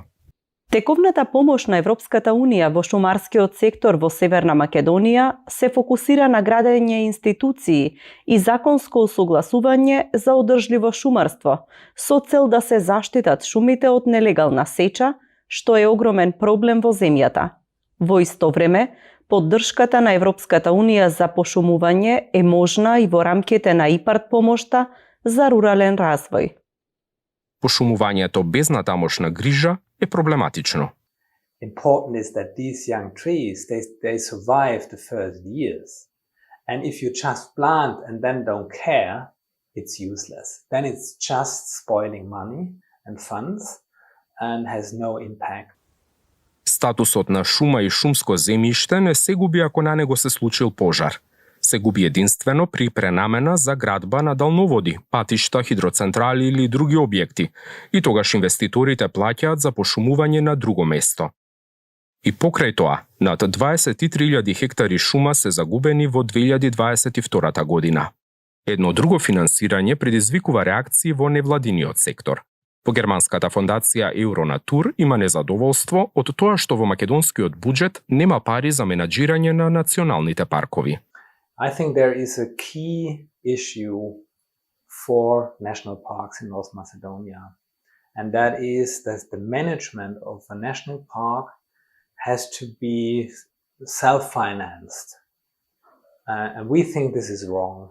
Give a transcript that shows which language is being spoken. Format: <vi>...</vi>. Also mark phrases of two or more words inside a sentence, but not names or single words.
<mk>Тековната помош на Европската унија во шумарскиот сектор во Северна Македонија се фокусира на градење институции и законско усогласување за одржливо шумарство, со цел да се заштитат шумите од нелегална сеча, што е огромен проблем во земјата. Во исто време, поддршката на Европската унија за пошумување е можна и во рамките на ИПАРД помошта за рурален развој. Пошумувањето без натамошна грижа е проблематично.</mk> <en>Important is that these young trees, they survive the first years. And if you just plant and then don't care, it's useless. Then it's just spoiling money and funds and has no impact.</en> <mk>Статусот на шума и шумско земјиште не се губи ако на него се случил пожар. Се губи единствено при пренамена за градба на далноводи, патишта, хидроцентрали или други објекти, и тогаш инвеститорите плаќаат за пошумување на друго место. И покрај тоа, над 23.000 хектари шума се загубени во 2022 година. Едно друго финансирање предизвикува реакции во невладиниот сектор. По германската фондација Euronatür има незадоволство од тоа што во македонскиот буџет нема пари за менаџирање на националните паркови.</mk> <en>I think there is a key issue for national parks in North Macedonia, and that is that the management of a national park has to be self-financed, and we think this is wrong.</en>